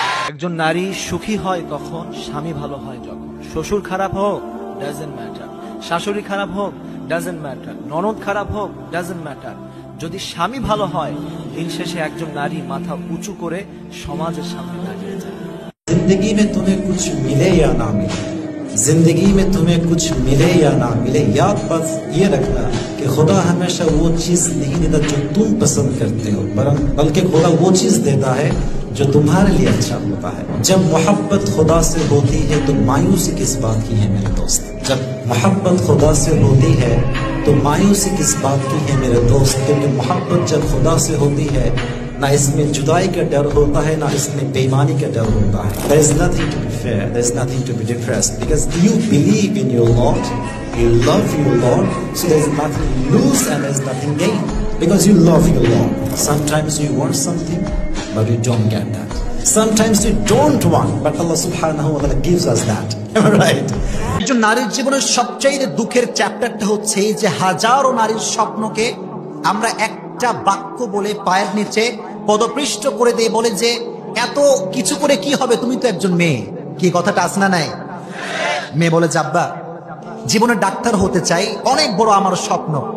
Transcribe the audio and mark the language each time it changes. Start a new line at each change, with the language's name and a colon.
Bangla: একজন নারী সুখী হয় তখন, স্বামী ভালো হয় যখন। শ্বশুর খারাপ হোক ডাজন্ট ম্যাটার, শাশুড়ি খারাপ হোক ডাজন্ট ম্যাটার, ননদ খারাপ হোক ডাজন্ট ম্যাটার। যদি স্বামী ভালো হয় দিন শেষে একজন নারী মাথা উঁচু করে সমাজের সামনে দাঁড়িয়ে যায়।
Hindi: जिंदगी में तुम्हें कुछ मिले या ना मिले, जिंदगी में तुम्हें कुछ मिले या ना मिले, याद बस ये रखना कि खुदा हमेशा वो चीज नहीं देता जो तुम पसंद करते हो, बल्कि खुदा वो चीज देता है जो तुम्हारे लिए अच्छा होता है। जब मोहब्बत खुदा से होती है तो मायूसी किस बात की है मेरे दोस्त? जब मोहब्बत खुदा से होती है तो मायूसी किस बात की है मेरे दोस्त? क्योंकि मोहब्बत जब खुदा से होती है ना इसमें जुदाई का डर होता है, ना इसमें बेईमानी का डर होता है।
English: There is nothing to be fear, there is nothing to be depressed, because you believe in your Lord, you love your Lord, so there is nothing lose and there is nothing gain, because you love your Lord. Sometimes you want something but you don't get that. Sometimes you don't want, but Allah subhanahu wa ta'ala gives us that. Am I right?
Bangla: একজন নারীর জীবনের সবচেয়ে দুঃখের চ্যাপ্টারটা হচ্ছে যে হাজারো নারীর স্বপ্নকে আমরা একটা বাক্য বলে পায়ের নিচে পদপৃষ্ট করে দিয়ে বলে যে এত কিছু করে কি হবে, তুমি তো একজন মেয়ে। কি কথাটা আছে না নাই? মেয়ে বলে আব্বা জীবনে ডাক্তার হতে চাই, অনেক বড় আমার স্বপ্ন।